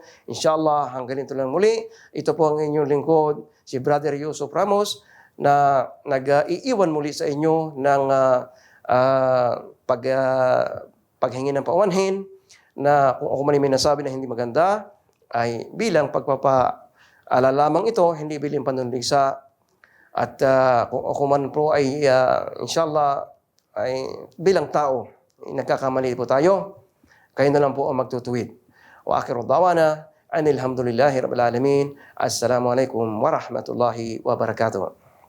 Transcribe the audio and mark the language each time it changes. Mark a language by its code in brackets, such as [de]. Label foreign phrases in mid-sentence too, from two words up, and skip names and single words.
[tl] Inshallah, hanggang ito lang muli. Ito po ang inyong lingkod, si Brother Yusuf Ramos, na nag-iiwan muli sa inyo ng paghingi ng paumanhin na kung ako man may nasabi na hindi maganda ay bilang pagpapaalala lamang ito, hindi bilang panunligsa. At kung ako man po ay inshallah ay bilang tao, nagkakamali po tayo, kayo na lang po ang magtutuwid. [ar] وآخر دعوانا أن الحمد لله رب العالمين. السلام عليكم ورحمة الله وبركاته.